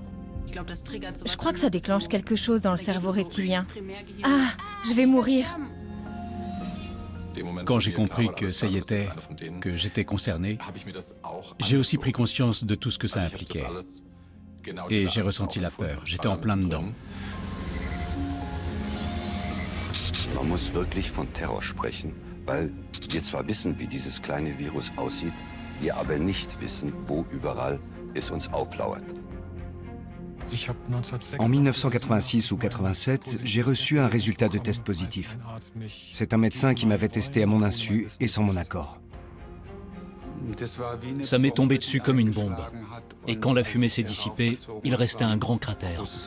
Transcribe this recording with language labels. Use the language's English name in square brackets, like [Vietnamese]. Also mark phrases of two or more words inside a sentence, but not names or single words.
[French] Je crois que ça déclenche quelque chose dans le cerveau reptilien. Ah, je vais mourir. Quand j'ai compris que ça y était, que j'étais concerné, j'ai aussi pris conscience de tout ce que ça impliquait. Et j'ai ressenti la peur. J'étais en plein dedans. [German] Man muss wirklich von Terror sprechen, weil wir zwar wissen, wie dieses kleine Virus aussieht, wir aber nicht wissen, wo überall es uns auflauert. [French] En 1986 ou 87, j'ai reçu un résultat de test positif. C'est un médecin qui m'avait testé à mon insu et sans mon accord. Ça m'est tombé dessus comme une bombe. Et quand la fumée s'est dissipée, il restait un grand cratère.